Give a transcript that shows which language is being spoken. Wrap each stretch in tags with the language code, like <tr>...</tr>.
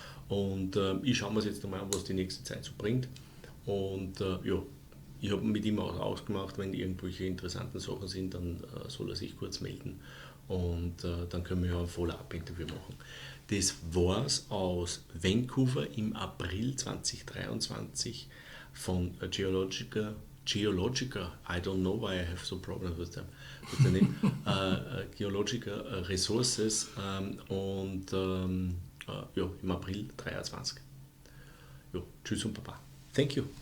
<de>Und ich schaue mir es jetzt einmal an, was die nächste Zeit so bringt. Und ja, ich habe mit ihm auch ausgemacht, wenn irgendwelche interessanten Sachen sind, dann soll er sich kurz melden. Und dann können wir ja ein Follow-up-Interview machen. Das war's aus Vancouver im April 2023 von Geologica.</de> <en>I don't know why I have so problems with them. With the name.</en> <de>Geologica Resources und ja, im April 2023. Ja, tschüss und Baba.</de> <en>Thank you.</en>